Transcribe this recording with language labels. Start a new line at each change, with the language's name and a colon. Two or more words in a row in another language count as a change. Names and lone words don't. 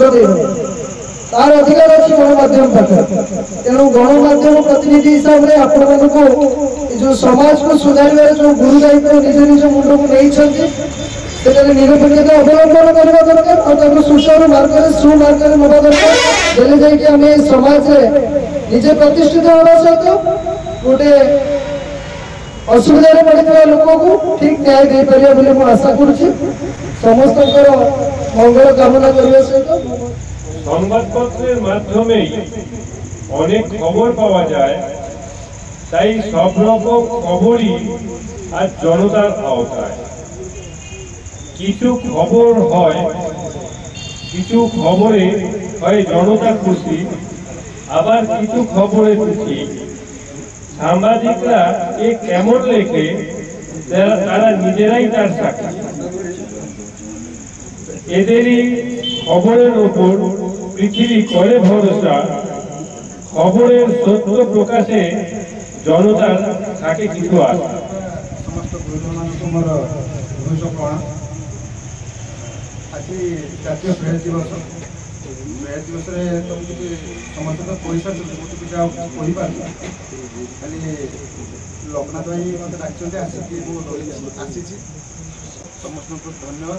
Odia: ଦେଇଦେବା ତାର ଅଧିକାର ଅଛି ଗଣମାଧ୍ୟମ ପାଖରେ ତେଣୁ ଗଣମାଧ୍ୟମ ପ୍ରତିନିଧି ହିସାବରେ ଆପଣମାନଙ୍କୁ ଯେଉଁ ସମାଜକୁ ସୁଧାରିବାର ଯେଉଁ ଗୁରୁ ଦାୟିତ୍ୱ ନିଜ ନିଜ ମୁଣ୍ଡକୁ ନେଇଛନ୍ତି ସେଠାରେ ନିରପେକ୍ଷତା ଅବଲମ୍ବନ କରିବା ଦରକାର ଆଉ ତାକୁ ସୁମାର୍ଗରେ ନେବା ଦରକାର ହେଲେ ଯାଇକି ଆମେ ସମାଜରେ ନିଜେ ପ୍ରତିଷ୍ଠିତ ହେବା ସହିତ ଗୋଟେ ଅସୁବିଧାରେ ପଡ଼ିଥିବା ଲୋକକୁ ଠିକ ନ୍ୟାୟ ଦେଇପାରିବା ବୋଲି ମୁଁ ଆଶା କରୁଛି ସମସ୍ତଙ୍କର ମଙ୍ଗଳ କାମନା କରିବା ସହିତ
Bangla: সংবাদপত্রের মাধ্যমে অনেক খবর পাওয়া যায় তাই সব রকম খবরই আজ জনতার আওতায় কিছু খবর হয় কিছু খবরে হয় জনতা খুশি আবার কিছু খবরে খুশি সাংবাদিকরা এ কেমন লেখে তারা নিজেরাই তার সাক্ষী এদেরই খবরের ওপর পৃথিবী করে ভরসা খবরের সত্য প্রকাশে জনতার থাকে কিছু আশা
Odia: সমস্ত গুরুজনମାନଙ୍କୁ ମୋର ଭୂୟସୀ ପ୍ରଣାମ ଆଜି ଜାତୀୟ ପ୍ରେସ୍ ଦିବସ ପ୍ରେସ୍ ଦିବସରେ ତ କିଛି ସମସ୍ତେ ତ କହିସାରିଛନ୍ତି ମୁଁ ତ କିଛି ଆଉ କହିପାରୁନି ଖାଲି ଲୋକନାଥ ଭାଇ ମୋତେ ଡାକିଛନ୍ତି ଆସିକି ମୁଁ ଆସିଛି ସମସ୍ତଙ୍କୁ ଧନ୍ୟବାଦ